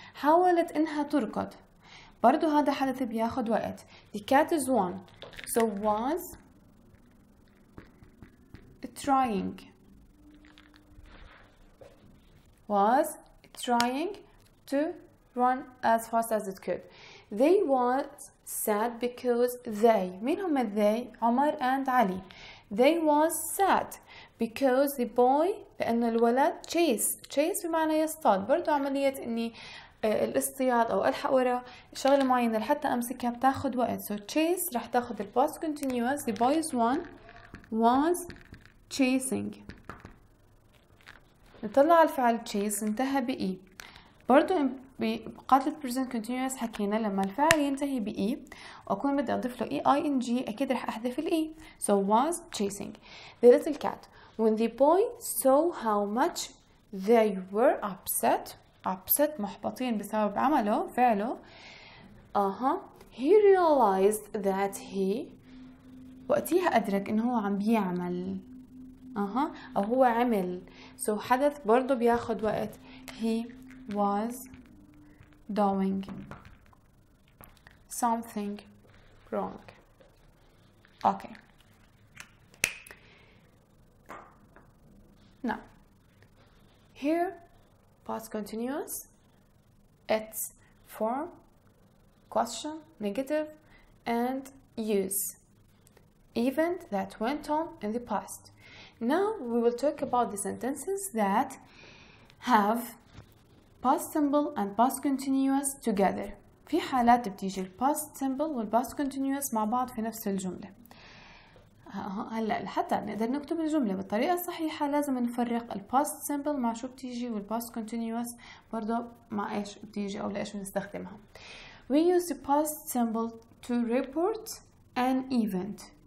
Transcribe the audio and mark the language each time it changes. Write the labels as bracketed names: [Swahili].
[Arabic] حاولت إنها تركض. برضو هذا حدث بياخد وقت. [English] The cat is one. So was trying. Was trying to run as fast as it could. They was sad because they. [Arabic] مين هم they؟ عمر and علي. [English] They was sad because the boy [Arabic] لأنه الولد [English] chase [Arabic] بمعنى يصطاد. برضو عملية إني الاصطياد أو ألحق ورا شغلة معينة لحتى أمسكها بتاخد وقت. [English] So chase رح تاخد ال past continuous. The boys was chasing. [Arabic] نطلع على الفعل chase انتهى بإي. برضو بقاعدة present continuous حكينا لما الفعل ينتهي بإي وأكون بدي أضيف له ing أكيد رح أحذف الإي. [English] So was chasing the little cat. When the boy saw how much they were upset [Arabic] محبطين بسبب عمله فعله. [English] He realized that he [Arabic] وقتها أدرك إنه هو عم بيعمل أو هو عمل. So حدث برضو بياخد وقت. [English] He was doing something wrong. Okay. Now, here, past continuous, its form, question, negative, and use. Event that went on in the past. Now we will talk about the sentences that have past simple and past continuous together. [Arabic] في حالات بتيجي ال past simple وال past continuous مع بعض في نفس الجملة. هلا حتى نقدر نكتب الجملة بالطريقة الصحيحة لازم نفرق ال past simple مع شو بتيجي وال past continuous برضه مع ايش بتيجي او لايش بنستخدمها. [English] We use the past simple to report an event.